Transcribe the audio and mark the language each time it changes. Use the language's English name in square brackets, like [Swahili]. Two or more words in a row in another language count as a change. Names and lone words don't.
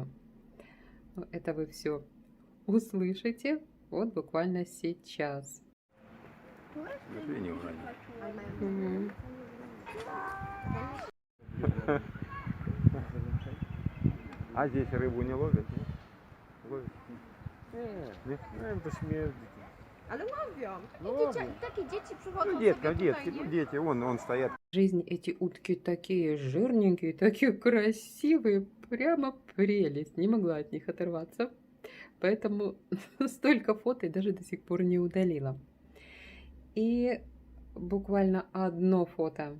[Russian] Но это вы все услышите вот буквально сейчас. Смотри, не урони. Мгм. А здесь рыбу не ловят? Ловят? Нет? [Polish] To śmierdzi. Ale łowią. No Takie dzieci przychodzą [Russian] Ну, [Polish] sobie [Russian] детка, [Polish] tutaj, [Russian] детки, [Polish] nie? [Russian] ну, дети, вон стоят. Жизнь, эти утки такие жирненькие, такие красивые, прямо прелесть. Не могла от них оторваться. Поэтому столько фото и даже до сих пор не удалила. И буквально одно фото.